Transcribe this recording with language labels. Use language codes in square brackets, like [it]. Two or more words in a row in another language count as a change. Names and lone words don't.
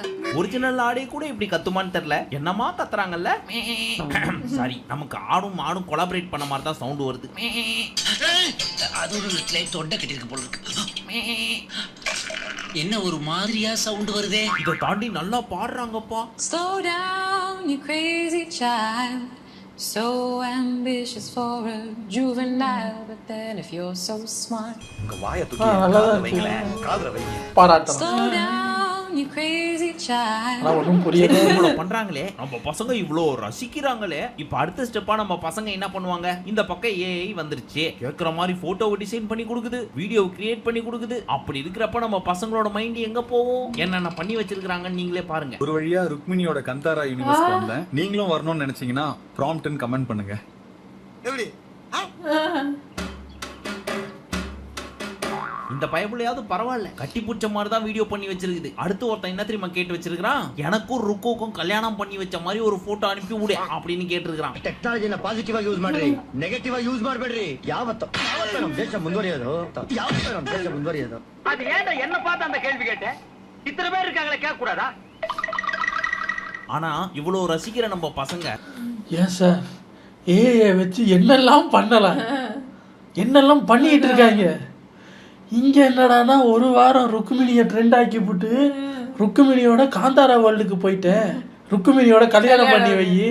[ta] ஒரிஜினல் ஆடே கூட இப்படி கத்துமான்னு தெரியல. என்னமா கத்துறாங்கல்ல. சாரி, நமக்கு ஆடும் ஆடும் கொலாபரேட் பண்ண மாதிரி தான் சவுண்ட் வருது. அது ஒரு தொண்டை கட்டிருக்கு போல இருக்கு. என்ன ஒரு மாதிரியா சவுண்ட் வருதே. இதை தாண்டி நல்லா பாடுறாங்கப்பா. [en] Slow down, you crazy child. So ambitious for a juvenile, but then if you're so smart. [ta] உங்க வாயை தூக்கி காதுல வைங்களே, காதுல வைங்க. பாராட்டலாம். [en] Slow down, you crazy child. [ta] நான் ஒன்றும் புரியல. இவ்வளவு பண்றாங்களே, நம்ம பசங்க இவ்வளோ ரசிக்கிறாங்களே. இப்போ அடுத்த ஸ்டெப்பா நம்ம பசங்க என்ன பண்ணுவாங்க? இந்த பக்கம் ஏஐ வந்துருச்சு, கேட்குற மாதிரி போட்டோவை டிசைன் பண்ணி கொடுக்குது, [en] video create [ta] பண்ணி கொடுக்குது. அப்படி இருக்கிறப்ப நம்ம பசங்களோட மைண்ட் எங்க போகும்? என்னென்ன பண்ணி வச்சிருக்காங்கன்னு நீங்களே பாருங்க. ஒரு வழியா ருக்மிணியோட கந்தாரா யூனிவர்ஸ் வந்தேன். நீங்களும் வரணும்னு நினைச்சீங்கன்னா ப்ராம்ப்ட்னு கமெண்ட் பண்ணுங்க. எப்படி இந்த பயபுலையாவது பரவாயில்ல, கட்டி பூச்ச மாதிரி தான் வீடியோ பண்ணி வச்சிருக்குது. அடுத்து ஒருத்தன் என்ன தெரியுமா கேட்டு வச்சிருக்கான்? எனக்கும் ருக்குக்கும் கல்யாணம் பண்ணி வச்ச மாதிரி ஒரு போட்டோ அனுப்பி விடு அப்படின்னு கேட்டிருக்கான். [kn] ಟೆಕ್ನಾಲಜಿನ ಪಾಸಿಟಿವ್ ಆಗಿ ಯೂಸ್ ಮಾಡ್ರಿ, ನೆಗೆಟಿವ್ ಆಗಿ ಯೂಸ್ ಮಾಡಬೇಡ್ರಿ. ಯಾವತ್ತು ನಮ್ಮ ದೇಶ ಮುಂದುವರಿಯೋದು, ಯಾವತ್ತು ನಮ್ಮ ದೇಶ ಮುಂದುವರಿಯೋದು. [ta] அது ஏன்டா என்ன பார்த்து அந்த கேள்வி கேட்ட? இத்தனை பேர் இருக்காங்களே, கேட்க கூடாதா? ஆனா இவ்வளவு ரசிக்கிற நம்ம பசங்க ஏன் சார் ஏஐ வச்சு என்னெல்லாம் பண்ணலாம், என்னெல்லாம் பண்ணிட்டு இருக்காங்க. இங்க என்னடானா ஒரு வாரம் ருக்குமிணியை ட்ரெண்ட் ஆக்கி போட்டு ருக்குமிணியோட காந்தாரா வேர்ல்டுக்கு போயிட்டேன், ருக்குமிணியோட கல்யாணம் பண்ணி வை.